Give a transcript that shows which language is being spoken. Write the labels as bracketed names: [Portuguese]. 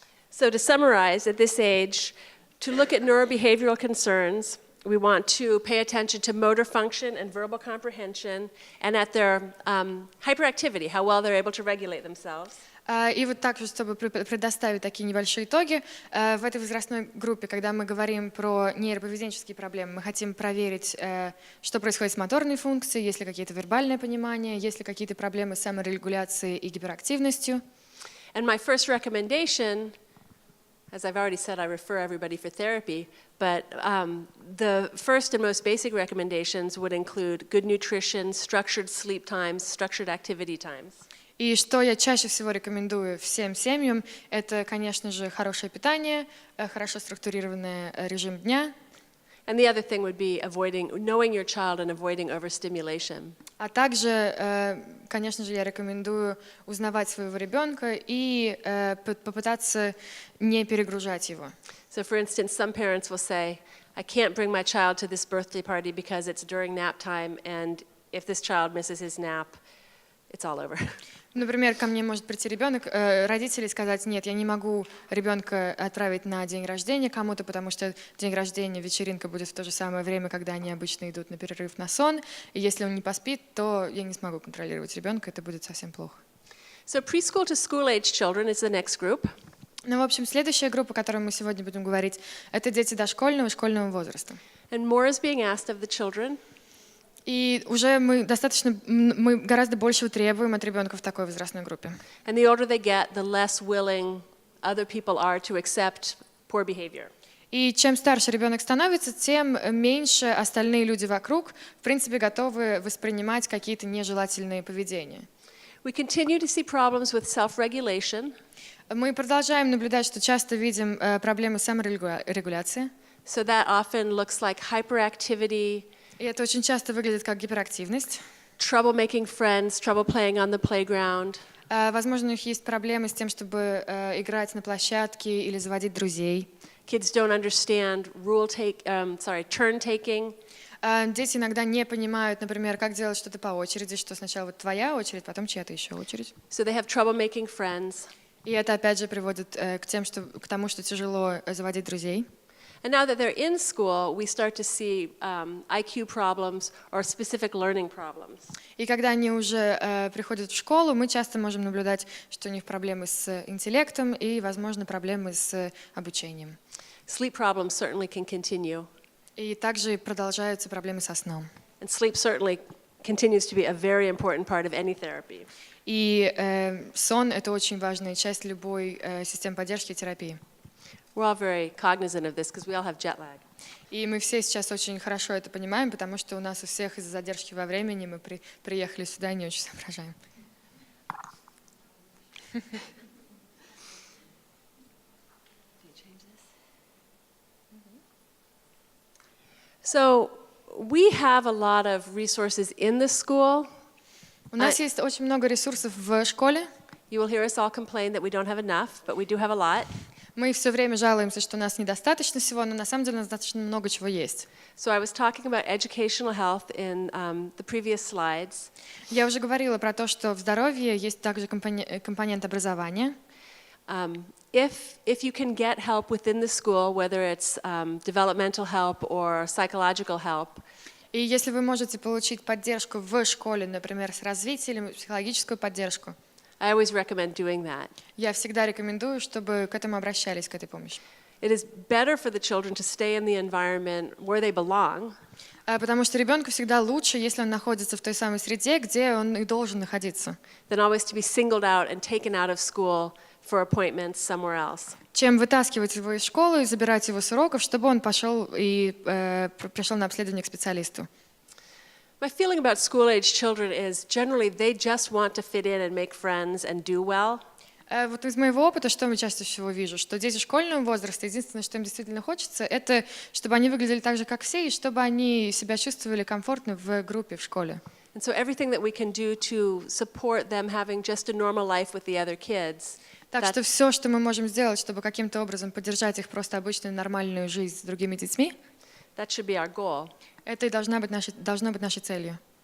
[English] So to summarize, at this age, to look at neurobehavioral concerns, we want to pay attention to motor function and verbal comprehension and at their hyperactivity, how well they're able to regulate themselves. [Russian] И вот также, чтобы предоставить такие небольшие итоги, в этой возрастной группе, когда мы говорим про нейроповеденческие проблемы, мы хотим проверить, что происходит с моторной функцией, есть ли какие-то вербальные понимания, есть ли какие-то проблемы с саморегуляцией и гиперактивностью. [English] And my first recommendation, as I've already said, I refer everybody for therapy, but the first and most basic recommendations would include good nutrition, structured sleep times, structured activity times. [Russian] И что я чаще всего рекомендую всем семьям, это, конечно же, хорошее питание, хорошо структурированный режим дня. [English] And the other thing would be knowing your child and avoiding overstimulation. [Russian] А также, конечно же, я рекомендую узнавать своего ребенка и попытаться не перегружать его. [English] So for instance, some parents will say, I can't bring my child to this birthday party because it's during nap time, and if this child misses his nap, it's all over. [Russian] Например, ко мне может прийти ребенок, родители сказать: нет, я не могу ребенка отправить на день рождения кому-то, потому что день рождения, вечеринка будет в то же самое время, когда они обычно идут на перерыв на сон, и если он не поспит, то я не смогу контролировать ребенка, это будет совсем плохо. [English] So preschool to school age children is the next group. [Russian] Ну, в общем, следующая группа, о которой мы сегодня будем говорить, это дети дошкольного и школьного возраста. [English] And more is being asked of the children. [Russian] И уже мы гораздо большего требуем от ребенка в такой возрастной группе. [English] And the older they get, the less willing other people are to accept poor behavior. [Russian] И чем старше ребенок становится, тем меньше остальные люди вокруг, в принципе, готовы воспринимать какие-то нежелательные поведения. [English] We continue to see problems with self-regulation. [Russian] Мы продолжаем наблюдать, что часто видим проблемы саморегуляции. [English] So that often looks like hyperactivity, [Russian] И это очень часто выглядит как гиперактивность. [English] trouble making friends, trouble playing on the playground. [Russian] Возможно, у них есть проблемы с тем, чтобы играть на площадке или заводить друзей. [English] Kids don't understand turn taking. [Russian] Дети иногда не понимают, например, как делать что-то по очереди, что сначала вот твоя очередь, потом чья-то еще очередь. [English] So they have trouble making friends. [Russian] И это опять же приводит к тому, что тяжело заводить друзей. [English] And now that they're in school, we start to see IQ problems or specific learning problems. [Russian] И когда они уже приходят в школу, мы часто можем наблюдать, что у них проблемы с интеллектом и, возможно, проблемы с обучением. [English] Sleep problems certainly can continue. [Russian] И также продолжаются проблемы со сном. [English] And sleep certainly continues to be a very important part of any therapy. [Russian] И сон — это очень важная часть любой системы поддержки и терапии. [English] We're all very cognizant of this because we all have jet lag. [Russian] И мы все сейчас очень хорошо это понимаем, потому что у нас у всех из-за задержки во времени мы приехали сюда и не очень соображаем. [English] So we have a lot of resources in the school. [Russian] У нас есть очень много ресурсов в школе. [English] You will hear us all complain that we don't have enough, but we do have a lot. [Russian] Мы все время жалуемся, что у нас недостаточно всего, но на самом деле у нас достаточно много чего есть. [English] So I was talking about educational health in the previous slides. [Russian] Я уже говорила про то, что в здоровье есть также компонент образования. [English] If you can get help within the school, whether it's developmental help or psychological help, [Russian] И если вы можете получить поддержку в школе, например, с развитием, психологическую поддержку, [English] I always recommend doing that. [Russian] я всегда рекомендую, чтобы к этому обращались, к этой помощи. [English] It is better for the children to stay in the environment where they belong. [Russian] Потому что ребенку всегда лучше, если он находится в той самой среде, где он и должен находиться, [English] Than always to be singled out and taken out of school for appointments somewhere else. [Russian] чем вытаскивать его из школы и забирать его с уроков, чтобы он пошел и пришел на обследование к специалисту. [English] My feeling about school-age children is generally they just want to fit in and make friends and do well. [Russian] Вот из моего опыта, что я чаще всего вижу, что дети школьного возраста, единственное, что им действительно хочется, это чтобы они выглядели так же, как все, и чтобы они себя чувствовали комфортно в группе, в школе. [English] And so everything that we can do to support them having just a normal life with the other kids. [Russian] Так что все, что мы можем сделать, чтобы каким-то образом поддержать их просто обычную нормальную жизнь с другими детьми, [English] That should be our goal. [Russian] это и должно быть нашей целью.